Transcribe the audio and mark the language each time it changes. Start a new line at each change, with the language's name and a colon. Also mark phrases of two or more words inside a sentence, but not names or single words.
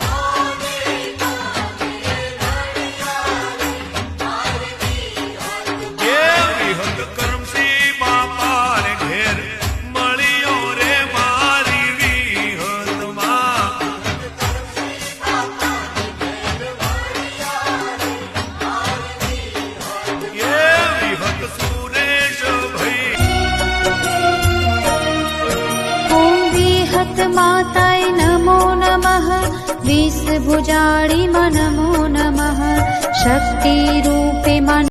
Gujarati: એવી હત કરમસિંહ બાપા રે ઘેર મળ્યો રે મારી વિહતમાં. એવી હત સુરેશભાઈ
Sanskrit: ॐ विहत माताय नमो नमः विषभुजाळि नमो नमः शक्तिरूपे